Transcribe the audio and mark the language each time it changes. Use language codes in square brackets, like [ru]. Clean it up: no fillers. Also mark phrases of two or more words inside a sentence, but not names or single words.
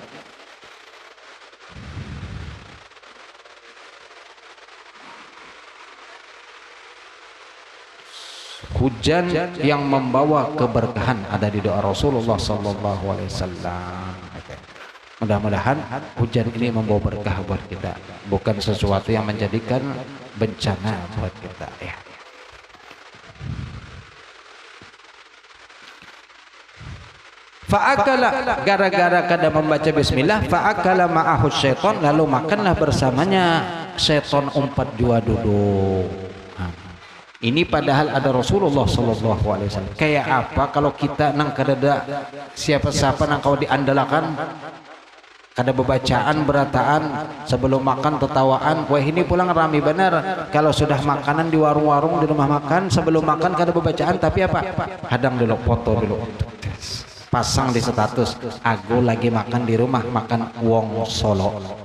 [id] Hujan yang membawa keberkahan ada di doa Rasulullah [ar] صلى الله عليه وسلم. [id] Mudah-mudahan hujan ini membawa berkah buat kita, bukan sesuatu yang menjadikan bencana buat kita ya. [bjn] Fa'akala, gara-gara kada membaca bismillah, [ar] فأكل معه الشيطان, [bjn] lalu makanlah bersamanya syaitan umpat jua duduk. [id] Ini padahal ada Rasulullah [ar] صلى الله عليه وسلم. [bjn] Kayak apa kalau kita nang kada siapa-siapa nang kau diandalkan, kada bebacaan berataan sebelum makan tertawaan. Wah ini pulang rame benar. Kalau sudah makanan di warung-warung di rumah makan, sebelum makan kada bebacaan, tapi apa? [id] Hadang dulu, foto dulu, pasang di status, aku lagi makan di rumah, makan wong Solo.